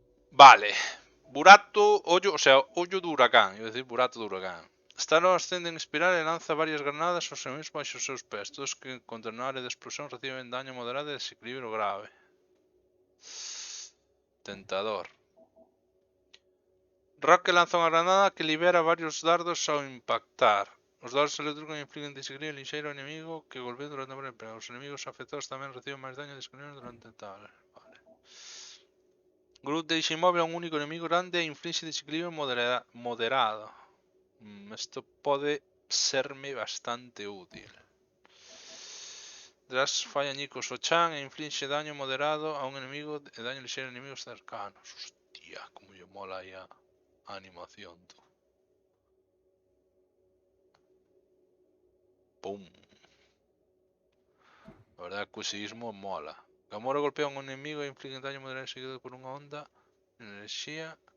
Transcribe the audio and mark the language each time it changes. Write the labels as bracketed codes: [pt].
[es] Vale. Burato, hoyo, o sea, hoyo de huracán. [gl] Iba a decir burato de huracán. Starro ascende en espiral e lanza varias granadas aos enemigos baixo os seus pés. Todos que encontran na área de explosión reciben daño moderado e desequilibrio grave. Tentador. Rocket lanza unha granada que libera varios dardos ao impactar. Os dardos eléctricos infligen desequilibrio lixeiro ao enemigo que golpea durante a batalla. Os enemigos afectados tamén reciben máis daño de desequilibrio durante a batalla. Vale. Groot deixa inmóvil a un único enemigo grande e inflige desequilibrio moderado. Isto pode serme bastante útil. Drax falla añicos ao chan e inflige daño moderado a un enemigo e daño lixeiro a enemigos cercanos. Hostia, como lle mola aí a animación, tú. Pum. [es] La verdad que el sismo mola. [gl] Gamora golpea a un enemigo e inflige daño moderado seguido por unha onda de enerxía.